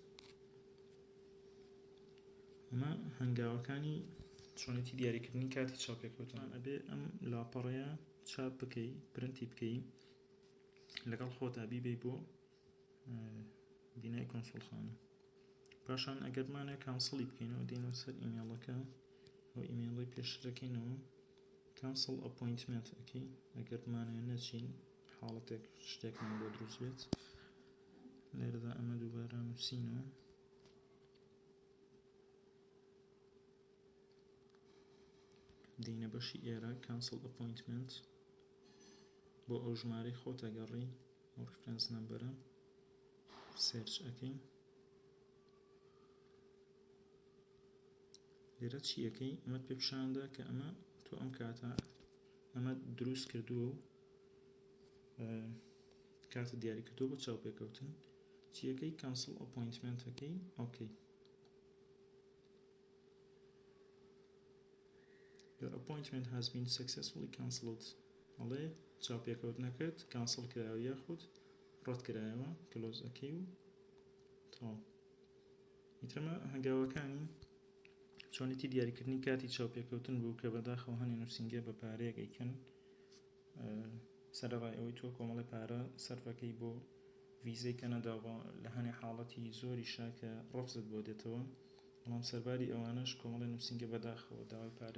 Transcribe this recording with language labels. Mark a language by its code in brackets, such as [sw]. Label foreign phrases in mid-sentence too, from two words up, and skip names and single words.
[ckb] ئەمە هەنگاوەکانی چۆنێتی دیاریکردنی کاتی چاوپێکەوتن ئەبێ ئەم لاپەڕەیە چاپ بکەی پرنتی بکەی لەگەڵ خۆتا بیبەی بۆ بینای کۆنسوڵخانە پاشان ئەگەرمانە کانسڵی بکەینەوە دێنەوە سەر ئیمێڵەکە ئەو ئیمێڵی پێشترەکەینەوە [en] cancel appointment [ckb] ئەکەی ئەگەر بمانەوێت نەچین حاڵەتێک شتێکمان بۆ دروست بێت لێرەدا ئەمە دووبارە نووسینەوە دینە بەشی ئێرە [en] cancel appointment [ckb] بۆ ئەو ژمارەی خۆت ئەگەڕی ئەو [en] reference number [ckb] سێرچ ئەەکەی لێرە چی ئەەکەی ئەمەت پێ پیشاندا کە ئەمە تۆ ئەم کاتە ئەمە دروست کردووە و کاتە دیاری کردووە بۆ چاوپێکەوتن چی ئەەکەی [en] cancel appointment [ckb] ئەەکەی ئۆکەی [en] Your appointment has been successfully cancelled [ckb] ئەڵێ چاوپێکەوتنەکەت کانسڵ کرایەوە یاخود ڕەت کرایەوە کلۆز ئەەکەی و تەواو ئیترەمە هەنگاوەکانی چۆنێتی دیاریکردنی کاتی چاوپێکەوتن بوو کە بەداخەوە هەنێ نووسینگە بە پارەیەک ئەیکەن سەرەڕای ئەوەی تۆ کۆمەڵی پارە سەرفەکەی بۆ ڤیزەی کەنەدا لە هەنێ حاڵەتی زۆریشە کە ڕەفزت بۆ دێتەوە بەڵام سەرباری ئەوانش کۆمەڵی نووسینگە بەداخەوە داوای